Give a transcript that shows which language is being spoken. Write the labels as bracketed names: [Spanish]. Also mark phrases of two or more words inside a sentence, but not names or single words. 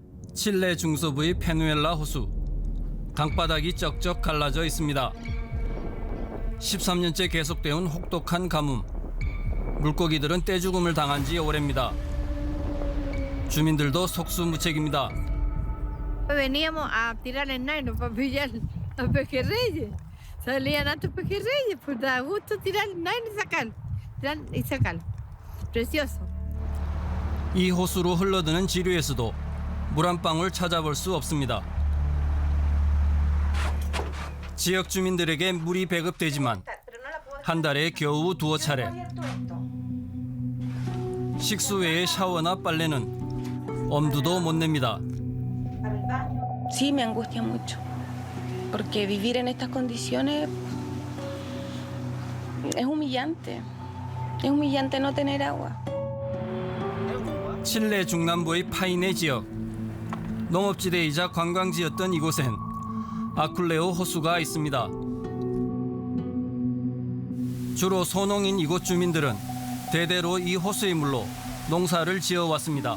[Korean] 칠레 중서부의 페누엘라 호수. 강바닥이 쩍쩍 갈라져 있습니다. 13년째 계속되온 혹독한 가뭄. 물고기들은 떼죽음을 당한 지 오래입니다. 주민들도 속수무책입니다. [Spanish] Veníamos a tirar el nylon para pillar a pejerreyes. Salían hartos pejerreyes, pues da gusto tirar el nylon y sacar. Tirar y sacar. Precioso. [Korean] 이 호수로 흘러드는 지류에서도 물 한 방울 찾아볼 수 없습니다. 지역 주민들에게 물이 배급되지만 한 달에 겨우 두어 차례. 식수 외에 샤워나 빨래는 엄두도 못 냅니다. [Spanish] Sí, me angustia mucho, porque vivir en estas condiciones es humillante no tener agua. [Korean] 칠레 중남부의 파이네 지역. 농업지대이자 관광지였던 이곳엔 아쿨레오 호수가 있습니다. 주로 소농인 이곳 주민들은 대대로 이 호수의 물로 농사를 지어왔습니다.